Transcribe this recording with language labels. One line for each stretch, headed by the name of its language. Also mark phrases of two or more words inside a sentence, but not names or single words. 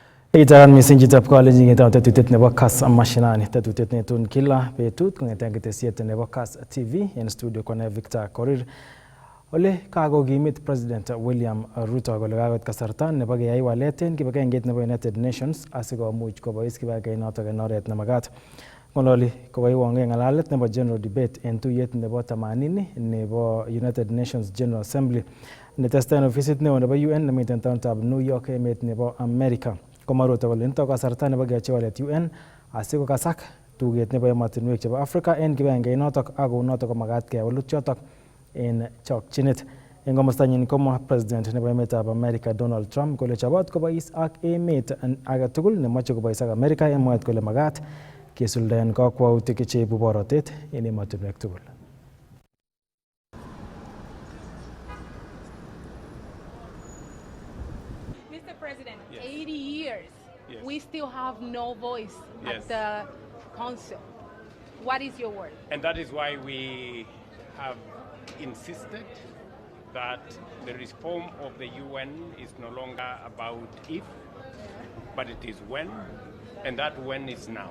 Kalenjin: Itaran missing chitab college ngeta tetutiet nebo Kass Mashinani tetutiet netun kila betut kongeten ketesiet nebo Kass TV en studio kone Victor Korir. Ole kakokimit President William Ruto kole kakoit kasarta nebo keyai walet en kibagengeit nebo United Nations asikomuch kobois kibagengeit en oret nemagat. Ngololi kokoiwonge ngalalet nebo
English: general debate
Kalenjin: en tuyet nebo 80 nebo United Nations General Assembly netestai en ofisit neo nebo UN nemiten taonitab New York emet nebo America. Komaruto kole nito kasarta nebo keyochi walet UN asikokasak tuget nebo emotinwek chebo Africa en kibagengeit notok ak kounotok komagat kewalut chotok en chokchinet. En komostanyin komwa president nebo emetab America Donald Trump kole chobot kobois ak emet age tugul nemoche kobois ak America en mwaet kole magat kesuldaen kakwautik cheibu borotet en emotinwek tugul.
English: Mr. President, 80 years, we still have no voice at the Council. What is your word? And that is why we have insisted that the reform of the UN is no longer about if, but it is when, and that when is now.